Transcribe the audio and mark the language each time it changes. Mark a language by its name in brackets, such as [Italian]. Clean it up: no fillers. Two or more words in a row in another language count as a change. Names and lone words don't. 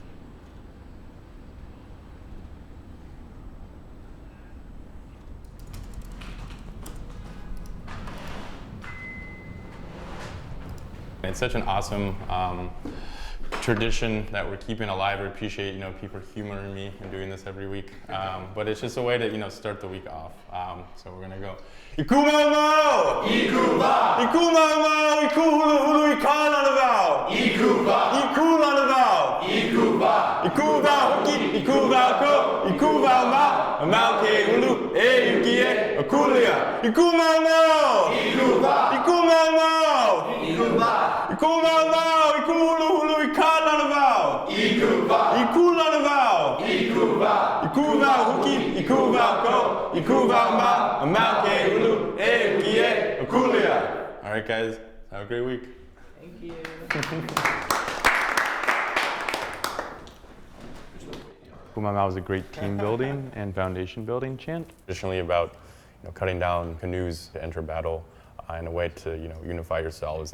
[English] It's such an awesome tradition that we're keeping alive. I appreciate, people humoring me and doing this every week. But it's just a way to, start the week off. So we're gonna go. [Hawaiian] Iku mau! Iku va! Iku mau! Iku hulu hulu ika lanavau! Iku va! Iku lanavau! Iku va! Iku va hoki! Iku va ko! Iku va ma! Ekuie, Akulia, Ikumamo, Ikumamo, Ikumamo, Ikuluhulu, Ikalanavao, Ikulanavao, Ikuva, Huki, Ikuva, Ko, Ikuva, Ma, Amake, Ulu, Ekuie, Akulia. [English] All right, guys, have a great week. Thank you. Kumamau is a great team building and foundation building chant. Traditionally about cutting down canoes to enter battle and a way to unify yourselves.